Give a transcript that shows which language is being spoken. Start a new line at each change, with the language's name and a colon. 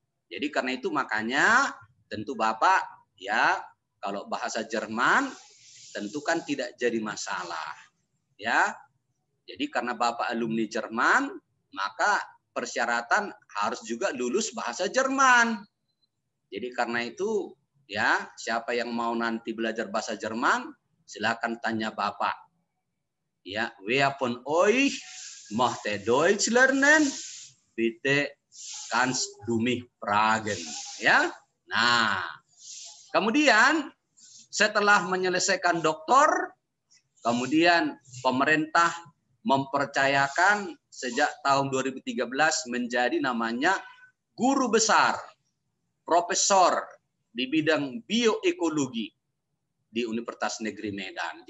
Indonesian: Jadi karena itu makanya tentu Bapak ya kalau bahasa Jerman tentu kan tidak jadi masalah. Ya. Jadi karena Bapak alumni Jerman, maka persyaratan harus juga lulus bahasa Jerman. Jadi karena itu ya, siapa yang mau nanti belajar bahasa Jerman, silakan tanya Bapak. Ya,
German: wer von euch möchte Deutsch lernen? Bitte kannst du mich fragen.
Indonesian: Ya. Nah, kemudian setelah menyelesaikan doktor, kemudian pemerintah mempercayakan sejak tahun 2013 menjadi namanya guru besar, profesor di bidang bioekologi di Universitas Negeri Medan.